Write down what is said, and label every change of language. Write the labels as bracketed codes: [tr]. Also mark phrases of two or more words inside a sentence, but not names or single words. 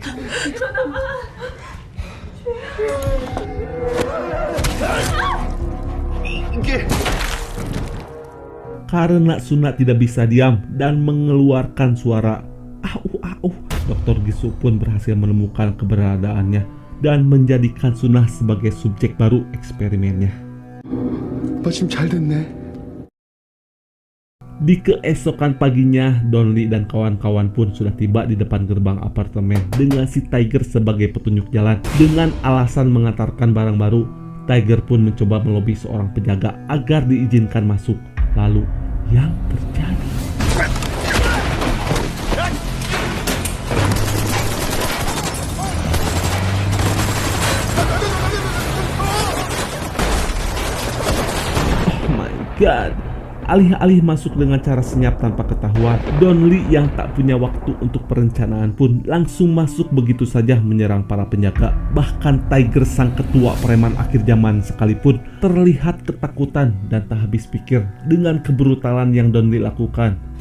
[id] Karena Suna tidak bisa diam dan mengeluarkan suara au, Dr. Ginsu pun berhasil menemukan keberadaannya dan menjadikan Suna sebagai subjek baru eksperimennya. [ko] 너 지금 잘 됐네. [id] Di keesokan paginya, Donli dan kawan-kawan pun sudah tiba di depan gerbang apartemen dengan si Tiger sebagai petunjuk jalan. Dengan alasan mengantarkan barang baru, Tiger pun mencoba melobi seorang penjaga agar diizinkan masuk. Lalu, yang terjadi? [en] Oh my god. [id] Alih-alih masuk dengan cara senyap tanpa ketahuan, Donli yang tak punya waktu untuk perencanaan pun langsung masuk begitu saja menyerang para penjaga. Bahkan Tiger sang ketua preman akhir zaman sekalipun terlihat ketakutan dan tak habis pikir dengan kebrutalan yang Donli lakukan.